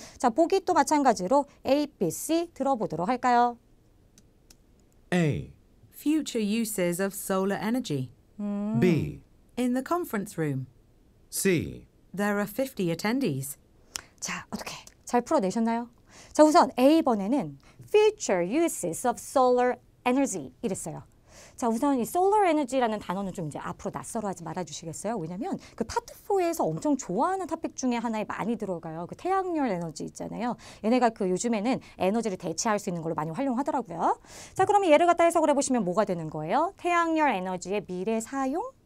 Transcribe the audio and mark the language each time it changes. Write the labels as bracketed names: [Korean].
[Korean] 자, 보기 또 마찬가지로 A, B, C 들어보도록 할까요? [English] A. Future uses of solar energy. B. In the conference room, C. there are 50 attendees. [Korean] 자, 어떻게 잘 풀어내셨나요? 자, 우선 A번에는 [English] future uses of solar energy [Korean] 이랬어요. 자, 우선 이 solar energy라는 단어는 좀 이제 앞으로 낯설어 하지 말아주시겠어요? 왜냐면 그 파트 4에서 엄청 좋아하는 토픽 중에 하나에 많이 들어가요. 그 태양열 에너지 있잖아요. 얘네가 그 요즘에는 에너지를 대체할 수 있는 걸로 많이 활용하더라고요. 자, 그러면 얘를 갖다 해석을 해보시면 뭐가 되는 거예요? 태양열 에너지의 미래 사용?